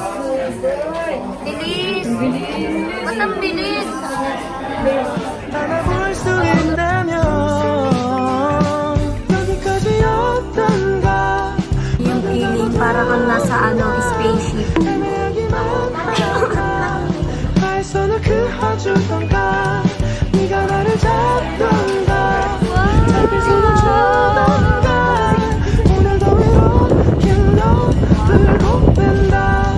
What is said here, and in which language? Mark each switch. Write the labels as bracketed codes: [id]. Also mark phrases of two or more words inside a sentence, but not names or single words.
[tl] Bilis! Ba't ang bilis? [ko] 안아볼 수 있다면 여기까지였던가 [tl] Yung feeling para kang nasa spaceship. [ko] 애매하기만 하다 날 손을 그어주던가 네가 나를 잡던가 짧게 손을 주던가 오늘도 이렇게 너를 곱댄다